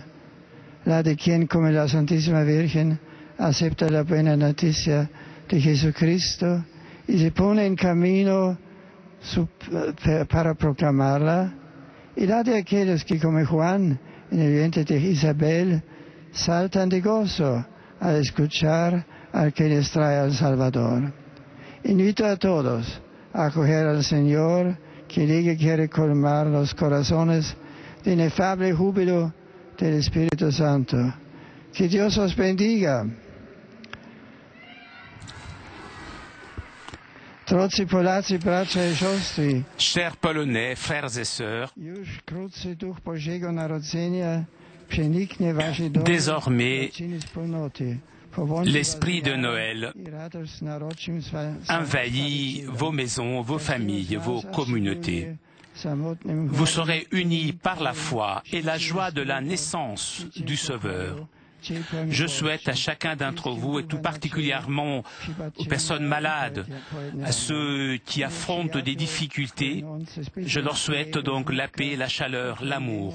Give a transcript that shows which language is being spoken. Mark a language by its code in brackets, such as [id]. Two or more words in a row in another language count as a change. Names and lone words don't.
[es] La de quien, como la Santísima Virgen, acepta la buena noticia de Jesucristo y se pone en camino para proclamarla, y la de aquellos que, como Juan, en el vientre de Isabel, saltan de gozo al escuchar al que les trae al Salvador. Invito a todos a acoger al Señor, que quiere colmar los corazones de inefable júbilo del Espíritu Santo. Que Dios os bendiga. [pl] Drodzy Polacy, bracia i siostry, [fr] Chers Polonais, frères et sœurs, [pl] już wkrótce Duch Bożego Narodzenia przeniknie wasze domy [fr] Désormais, [pl] i rodziny wspólnoty. [fr] l'esprit de Noël envahit vos maisons, vos familles, vos communautés. vous serez unis par la foi et la joie de la naissance du Sauveur. Je souhaite à chacun d'entre vous, et tout particulièrement aux personnes malades, à ceux qui affrontent des difficultés, je leur souhaite donc la paix, la chaleur, l'amour.